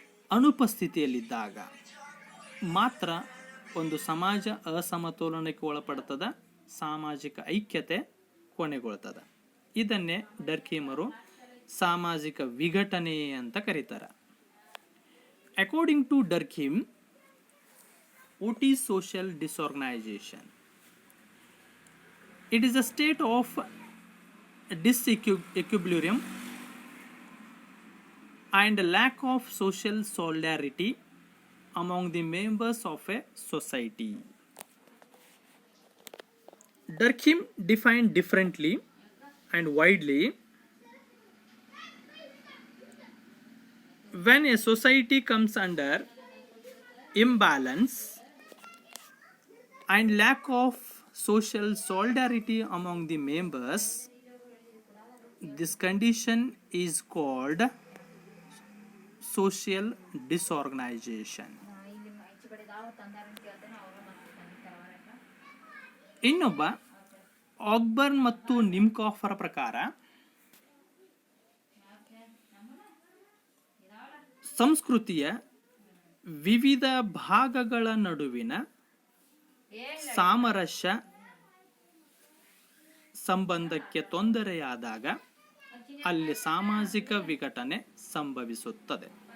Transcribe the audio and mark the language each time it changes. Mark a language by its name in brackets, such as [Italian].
[Kannada] ಅನುಪಸ್ಥಿತಿಯಲ್ಲಿದ್ದಾಗ ಮಾತ್ರ ಒಂದು ಸಮಾಜ ಅಸಮತೋಲನಕ್ಕೆ ಒಳಪಡುತ್ತದೆ, ಸಾಮಾಜಿಕ ಐಕ್ಯತೆ ಕೊನೆಗೊಳ್ತದೆ. ಇದನ್ನೇ ಡರ್ಕೀಮರು ಸಾಮಾಜಿಕ ವಿಘಟನೆ ಅಂತ ಕರೀತಾರೆ. [English] According to Durkheim, what is social disorganization? It is a state of disequilibrium and lack of social solidarity among the members of a society. Durkheim defined differently and widely, when a society comes under imbalance and lack of social solidarity among the members, this condition is called social disorganization. [Kannada] ಇನ್ನೊಬ್ಬ ಆಕ್ಬರ್ನ್ ಮತ್ತು ನಿಮ್ಕಾಫರ ಪ್ರಕಾರ ಸಂಸ್ಕೃತಿಯ ವಿವಿಧ ಭಾಗಗಳ ನಡುವಿನ ಸಾಮರಸ್ಯ ಸಂಬಂಧಕ್ಕೆ ತೊಂದರೆಯಾದಾಗ ಅಲ್ಲಿ ಸಾಮಾಜಿಕ ವಿಘಟನೆ ಸಂಭವಿಸುತ್ತದೆ.